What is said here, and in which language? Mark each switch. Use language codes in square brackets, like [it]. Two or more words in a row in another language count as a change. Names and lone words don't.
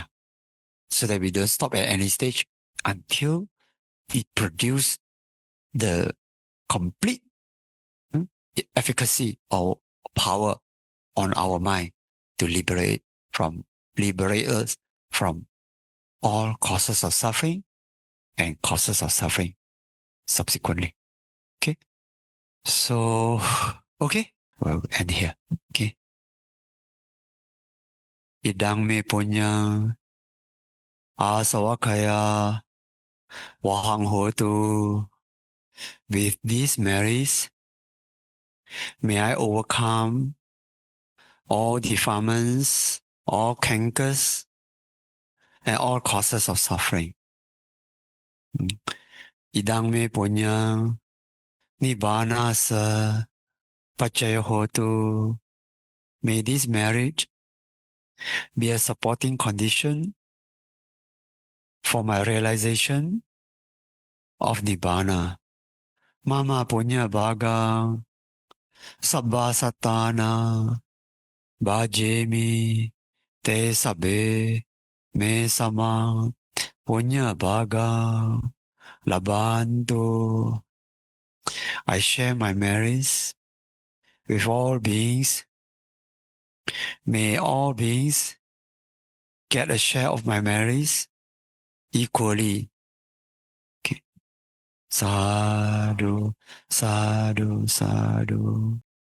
[en] So that we don't stop at any stage until it produces the complete efficacy or power on our mind to liberate us from all causes of suffering and causes of suffering subsequently. Okay? So, okay, we'll end here. Okay? [pi] Idang me punya asawakaya wahang hotu. [en] With these merits, may I overcome all defilements, all cankers, and all causes of suffering. [pi] Idang me punya nibbana sa pacaya hotu. [en] May this merit be a supporting condition for my realization of nibbana. [pi] Mama punya bagang sabba satana bhajemi te sabe me samang punya bagang labantu. [en] I share my merits with all beings. May all beings get a share of my merits equally. Okay. [pi] Sadhu, sadhu, sadhu.